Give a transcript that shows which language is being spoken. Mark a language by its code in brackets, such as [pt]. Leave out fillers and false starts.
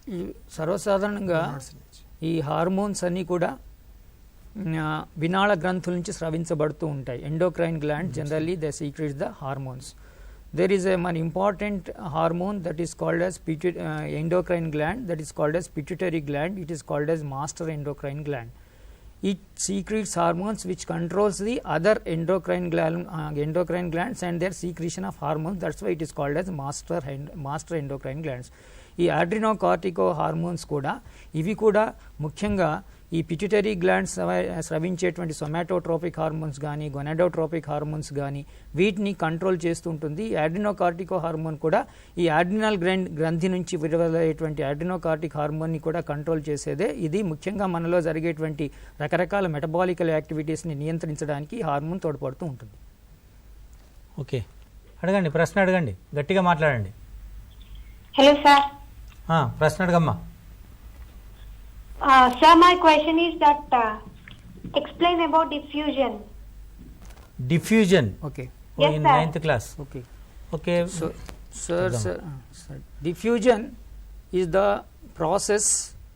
[te] ఈ సర్వసాధారణంగా ఈ హార్మోన్స్ అన్నీ కూడా వినాళ గ్రంథుల నుంచి స్రవించబడుతూ ఉంటాయి. [en] Endocrine gland generally they secretes the hormones. there is an important hormone that is called as endocrine gland, that is called as pituitary gland. It is called as master endocrine gland. It secretes hormones which controls the other endocrine glands and their secretion of hormones. That's why it is called as master endocrine glands. [te] ఈ అడ్రినోకార్టికో hormones కూడా ఇవి కూడా ముఖ్యంగా ఈ pituitary glands స్రవించేటువంటి సొమాటోట్రోపిక్ hormones కానీ gonadotropic hormones కానీ వీటిని control చేస్తుంటుంది. ఈ అడ్రినోకార్టికో హార్మోన్ కూడా ఈ అడ్రినల్ గ్రంథి నుంచి విడుదలయ్యేటువంటి అడ్రినోకార్టిక్ హార్మోన్ని కూడా కంట్రోల్ చేసేదే. ఇది ముఖ్యంగా మనలో జరిగేటువంటి రకరకాల మెటబాలికల్ యాక్టివిటీస్ని నియంత్రించడానికి ఈ హార్మోన్ తోడ్పడుతూ ఉంటుంది. ఓకే, అడగండి, ప్రశ్న అడగండి, గట్టిగా మాట్లాడండి. [en] Hello, sir. [te] ప్రశ్న అడగమ్మా. [en] Sir, my question is that explain about diffusion. Diffusion. Okay. Yes, in sir. 9th class. Okay. Okay. So, sir, diffusion is the process.